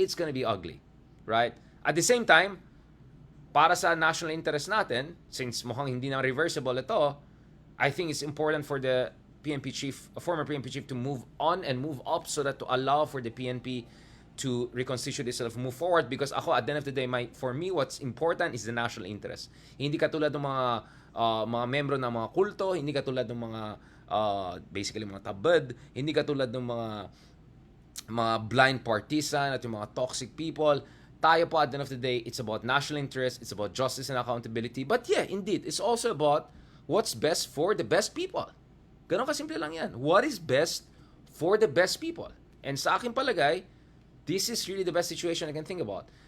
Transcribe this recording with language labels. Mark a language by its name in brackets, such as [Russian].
[English] It's gonna be ugly, right? At the same time, para sa national interest natin, since [Filipino] mukhang hindi na reversible ito, [English] I think it's important for the PNP chief, a former PNP chief, to move on and move up so that to allow for the PNP to reconstitute itself, move forward. Because ako, at the end of the day, for me, what's important is the national interest. [Filipino] Hindi katulad ng mga membro ng mga kulto, hindi katulad ng mga basically mga tabad, hindi katulad ng mga blind partisan at yung mga toxic people. [English] Tayo po, at the end of the day, it's about national interest, it's about justice and accountability. But yeah, indeed, it's also about what's best for the best people. [Filipino] Ganon kasimple lang yan. [English] What is best for the best people? And [Filipino] sa akin palagay, [English] this is really the best situation I can think about.